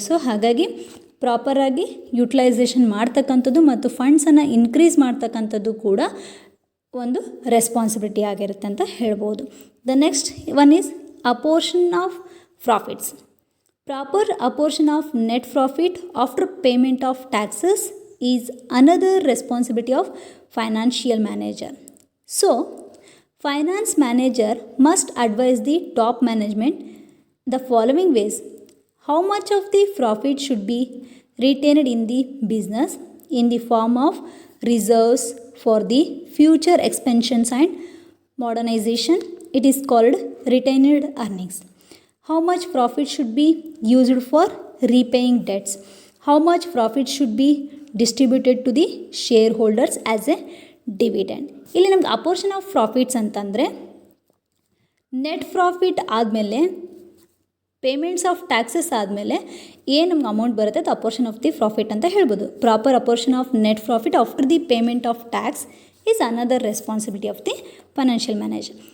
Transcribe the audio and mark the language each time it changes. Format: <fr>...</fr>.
<kn>So ಹಾಗಾಗಿ ಪ್ರಾಪರಾಗಿ utilisation ಮಾಡ್ತಕ್ಕಂಥದ್ದು ಮತ್ತು ಫಂಡ್ಸನ್ನು ಇನ್ಕ್ರೀಸ್ ಮಾಡ್ತಕ್ಕಂಥದ್ದು ಕೂಡ ಒಂದು ರೆಸ್ಪಾನ್ಸಿಬಿಲಿಟಿ ಆಗಿರುತ್ತೆ ಅಂತ ಹೇಳ್ಬೋದು.</kn> <en>The next one is apportion of profits. Proper apportion of net profit after payment of taxes is another responsibility of financial manager. So, finance manager must advise the top management the following ways: how much of the profit should be retained in the business in the form of reserves for the future expansions and modernization, it is called retained earnings. How much profit should be used for repaying debts? How much profit should be distributed to the shareholders as a dividend?</en> <kn>ಇಲ್ಲಿ ನಮ್ಗೆ ಅಪೋರ್ಷನ್ of profits ಅಂತಂದರೆ net profit ಆದಮೇಲೆ payments of taxes ಆದಮೇಲೆ ಏನು ನಮ್ಗೆ amount ಬರುತ್ತೆ ಅದು ಅಪೋರ್ಷನ್ of the profit ಅಂತ ಹೇಳ್ಬೋದು.</kn> <en>Proper apportion of net profit after the payment of tax is another responsibility of the financial manager.</en>